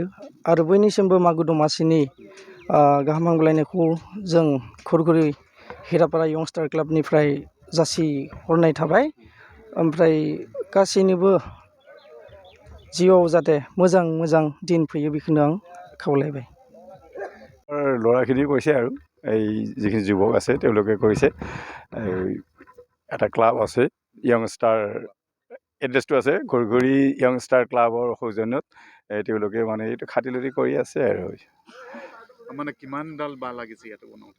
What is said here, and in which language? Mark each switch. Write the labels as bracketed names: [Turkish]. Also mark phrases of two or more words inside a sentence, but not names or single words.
[Bodo] आरो बयनिसिमबो मागो दमासिनि गाहाम हामग्लायनायखौ जों खुरगुरि हिरापारा यंस्टार क्लाबनिफ्राय जासिहरनाय थाबाय। ओमफ्राय गासैनिबो जिउआव जाहाथे मोजां मोजां दिन फैयो, बेखौनो आं खावलायबाय। [Assamese] ল'ৰাখিনি কৈছে আৰু এই যিখিনি যুৱক আছে তেওঁলোকে কৈছে এটা ক্লাব আছে, য়ংষ্টাৰ এড্ৰেছটো আছে খুৰগুৰি য়ংষ্টাৰ ক্লাবৰ সৌজন্যত তেওঁলোকে মানে এইটো খাতিলতি কৰি আছে আৰু মানে কিমানডাল বাঁহ লাগিছে ইয়াতে বনাওঁতে?